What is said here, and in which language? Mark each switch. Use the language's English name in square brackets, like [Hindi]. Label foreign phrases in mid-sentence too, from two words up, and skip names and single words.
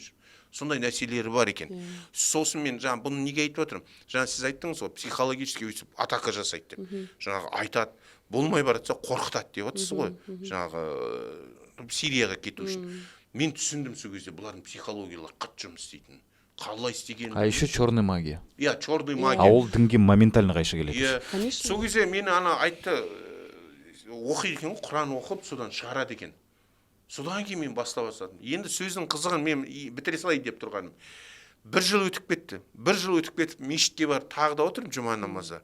[Kazakh] Сондай нәрселері бар екен. Сосын мен жаңа бұны неге айтып отырмын? Жаңа сіз айттыңыз ғой, психологически өйтіп атака жасайды деп. Жаңағы айтады, болмай баратса қорқытады деп отырсыз ғой. Жаңағы Сирияға кету үшін. Мен түсіндім сол кезде бұлардың психологиялары қатты жұмыс істейтінін. Қалай істегенін. [Russian] А еще черная магия. Черная магия. [Kazakh] А ол дінге моментально қайшы келеді. [Russian] Конечно. [Kazakh] Сол кезде мені ана айтты, оқиды екен, Құран оқып, содан шығарады екен. Содан кейін мен бастап бастадым. Енді сөздің қызығын мен бітіре салайын деп тұрғаным. Бір жыл өтіп кетіп, мешітке барып тағы да отырмын жұма намазға.